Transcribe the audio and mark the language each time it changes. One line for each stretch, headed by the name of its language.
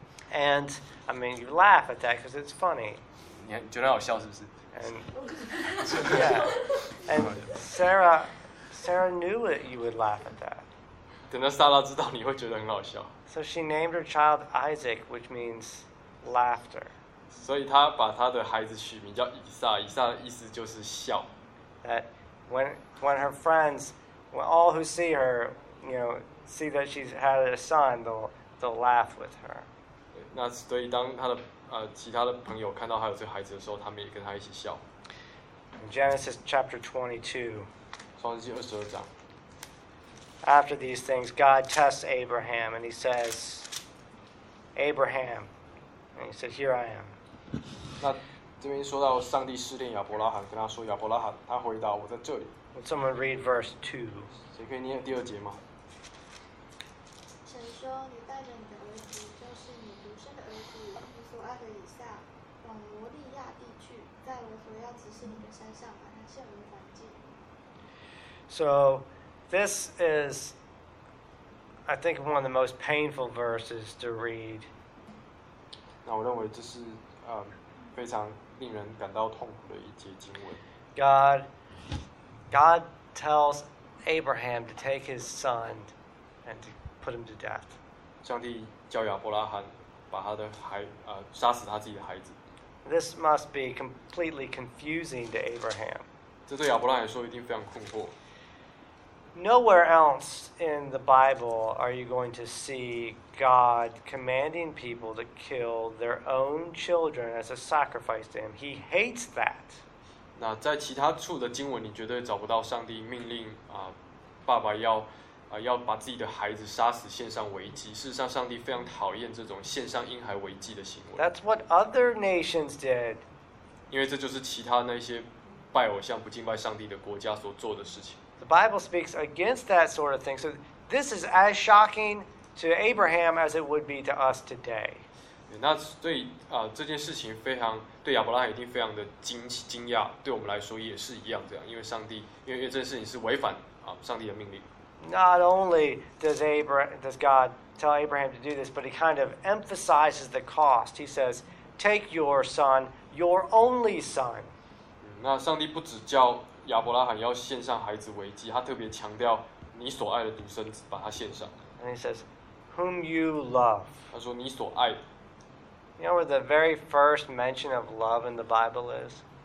English: And I mean, you laugh at that because it's funny.
Chinese: 你觉得好笑是不是
English: ？And yeah, and Sarah knew it. You would laugh at that.
Chinese: 等到莎拉知道，你会觉得很好笑。
English: So she named her child Isaac, which means laughter.
Chinese: 所以她把她的孩子取名叫以撒，以撒的意思就是笑。
English: That when her friends, when all who see her, you know, see that she's had a son, they'll laugh with her.
Chinese: 那所以当他的其他的朋友看到他有这个孩子的时候，他们也跟他一起笑。
English: Genesis chapter 22。
Chinese: 创世记22章。
English: After these things, God tests Abraham, and he says, "Abraham," and he said, "Here I am."
Chinese: 那这边说到上帝试炼亚伯拉罕，跟他说亚伯拉罕，他回答我在这里。
English: Would someone read verse 2？
Chinese: 谁可以念第二节吗？神说，你带着你的儿子，就是你独生的儿子，你所爱的以撒，往摩利亚地去，在我所要指示你的山上，把他献为燔祭。
English: So, this is, I think, one of the most painful verses to read.
Chinese: 那我认为这是非常令人感到痛苦的一节经文。
English: God tells Abraham to take his son and to put him to death.
Chinese: 上帝叫亚伯拉罕把他的孩杀死他自己的孩子。
English: This must be completely confusing to Abraham.
Chinese: 这对亚伯拉罕来说一定非常困惑。
English: Nowhere else in the Bible are you going to see God commanding people to kill their own children as a sacrifice to Him. He hates that.
Chinese: 那在其他处的经文，你绝对找不到上帝命令爸爸要。要把自己的孩子杀死献上为祭。事实上，上帝非常讨厌这种献上婴孩为祭的行为。
English: That's what other nations did.
Chinese: 因为这就是其他那些拜偶像、不敬拜上帝的国家所做的事情。
English: The Bible speaks against that sort of thing. So this is as shocking to Abraham as it would be to us today.
Chinese: 那对这件事情非常对亚伯拉罕一定非常的惊讶。对我们来说也是一样这样，因为上帝因为这件事情是违反上帝的命令。
English: Not only does God tell Abraham to do this, but he kind of emphasizes the cost. He says, "Take your son, your only son."
Chinese: 那上帝不只叫亚伯拉罕要献上孩子为祭，他特别强调你所爱的独生子，把他献上。
English: And he says, "Whom you love."
Chinese: 他说你所爱的。
English: You know where the very first mention of love in the Bible is?